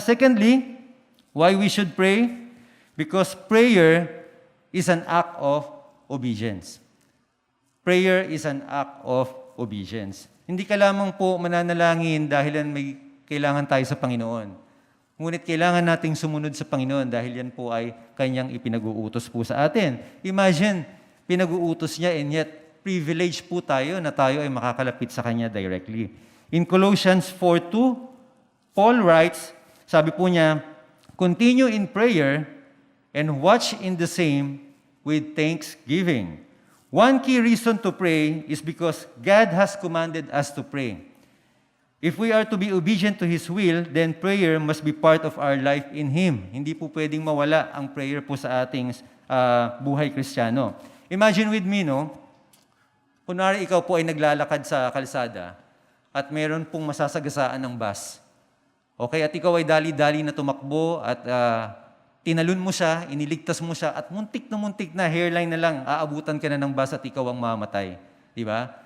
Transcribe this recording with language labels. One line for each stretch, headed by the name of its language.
English: Secondly, why we should pray? Because prayer is an act of obedience. Prayer is an act of obedience.
Filipino: Hindi ka lamang po mananalangin dahil may kailangan tayo sa Panginoon. Ngunit kailangan nating sumunod sa Panginoon dahil yan po ay Kanyang ipinag-uutos po sa atin. Imagine, pinag-uutos niya
English: and yet
Filipino: privilege po tayo na tayo ay makakalapit sa Kanya directly.
English: In Colossians 4:2, Paul writes,
Filipino: sabi po niya,
English: "Continue in prayer and watch in the same with thanksgiving." One key reason to pray is because God has commanded us to pray. If we are to be obedient to His will, then prayer must be part of our life in Him.
Filipino: Hindi po pwedeng mawala ang prayer po sa ating buhay Kristiyano.
English: Imagine with me,
Filipino: no? Kunwari ikaw po ay naglalakad sa kalsada at meron pong masasagasaan ng bus. Okay, at ikaw ay dali-dali na tumakbo at tinalon mo siya, iniligtas mo siya, at muntik na hairline na lang, aabutan ka na ng bus at ikaw ang mamatay. Di ba?